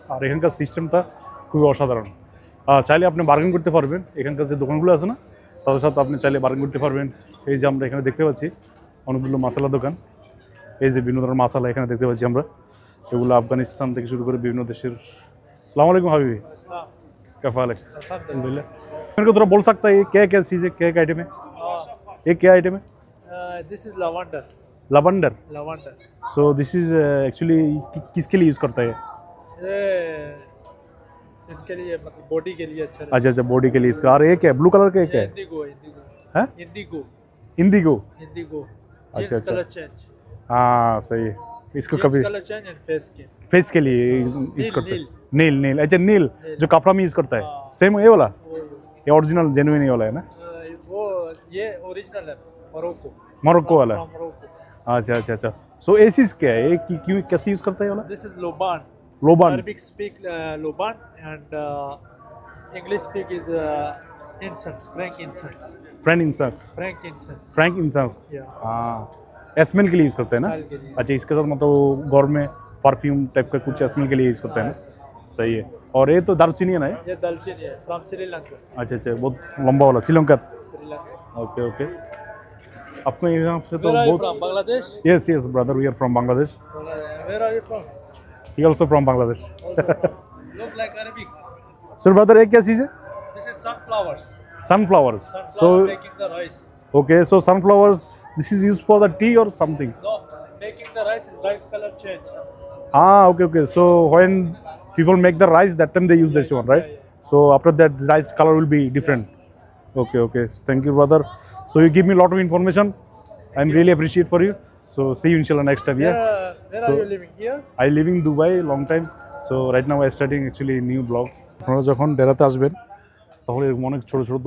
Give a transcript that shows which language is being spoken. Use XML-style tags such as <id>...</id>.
<bn>আর এখানকার সিস্টেমটা খুবই অসাধারণ। চাইলে আপনি বার্গেন করতে পারবেন, এখানকার যে দোকানগুলো আছে না তাদের সাথে আপনি চাইলে বার্গেন করতে পারবেন। এই যে আমরা এখানে দেখতে পাচ্ছি অনেকগুলো মশলা দোকান, এই যে বিভিন্ন ধরনের মশলা এখানে দেখতে পাচ্ছি আমরা, এগুলো আফগানিস্তান থেকে শুরু করে বিভিন্ন দেশের।</bn> <hi>अस्सलाम वालेकुम हबीबी, क्या हाल है? अल्हम्दुलिल्लाह। मेरे को थोड़ा बोल सकता है ये क्या क्या चीज़ है, क्या क्या आइटम है? ये क्या आइटम है?</hi> <en>This is lavender. Lavender. Lavender. So this is actually</en> <hi>किसके लिए यूज़ करता है? ये इसके लिए मतलब बॉडी के लिए अच्छा अच्छा अच्छा, बॉडी के लिए इसका। और ये क्या है, ब्लू कलर का क्या है?</hi> <en>indigo indigo</en> <hi>है</hi> <en>Indigo indigo. Indigo</en> <hi>अच्छा, अच्छा।</hi> <en>colour change</en> <hi>हाँ सही है। इसको कभी</hi> <en>colour change and face के</en> <hi>फेस के लिए यूज करते हैं। नील नील, अच्छा नील नील। जो कपड़ा में यूज करता है, हाँ। सेम ये वाला, वो ये ओरिजिनल जेन्युइन ये वाला है ना? वो ये ओरिजिनल है मोरक्को मोरक्को वाला। मोरक्को अच्छा अच्छा अच्छा। सो ये चीज क्या है, ये क्यों कैसे यूज करता है ये वाला?</hi> <en>this is loban</en> <hi>लोबान।</hi> <en>Arabic speak loban and English speak is incense frankincense frankincense. frankincense frankincense. Yeah.</en> <hi>हाँ, स्मेल के लिए यूज करते हैं ना? Smell के लिए। अच्छा, इसके साथ मतलब गौर में परफ्यूम टाइप का कुछ स्मेल के लिए यूज करते हैं ना? सही है। और ये तो दालचीनी है ना? ये दालचीनी है फ्रॉम श्रीलंका अच्छा अच्छा, बहुत लंबा वाला श्रीलंका। Sri Lanka okay okay. आपको यहाँ से तो</hi> <en>Where are you</en> <hi>बहुत।</hi> <en>from? Bangladesh? Yes yes brother, we are from Bangladesh. Where are you from? He also from Bangladesh. Also from. Look like Arabic. So brother,</en> <hi>ये क्या चीज़ है?</hi> <en>This is sunflowers. Sunflowers. Sunflower making the rice. Okay, so sunflowers, this is used for the tea or something? No, making the rice is rice color change. Okay okay. So when people make the rice, that time they use this one, right? Yeah. So after that, the rice color will be different. Okay okay. Thank you brother. So you give me a lot of information. I'm really appreciate for you. So see you inshallah next time. Yeah. Where So- are you living here? I live in Dubai long time. So right now I starting actually new blog.</en> <bn>আপনারা যখন ডেরাতে আসবেন তাহলে এরকম অনেক ছোট ছোট</bn>